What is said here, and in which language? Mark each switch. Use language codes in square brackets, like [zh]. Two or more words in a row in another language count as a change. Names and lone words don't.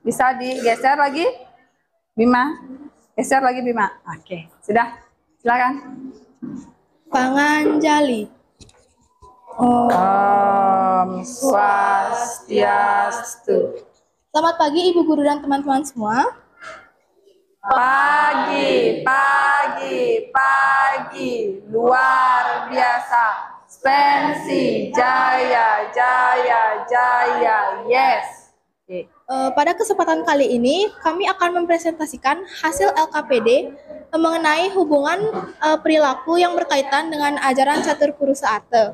[id] Bisa digeser lagi, Bima? Geser lagi, Bima. Oke, sudah. Silakan. Panganjali. [ban] Om Swastiastu. [id] Selamat pagi Ibu Guru dan teman-teman semua. Pagi, pagi, pagi, luar biasa. Spensi, jaya, jaya, jaya, yes. Pada kesempatan kali ini, kami akan mempresentasikan hasil LKPD mengenai hubungan perilaku yang berkaitan dengan ajaran Catur Purusa Ate.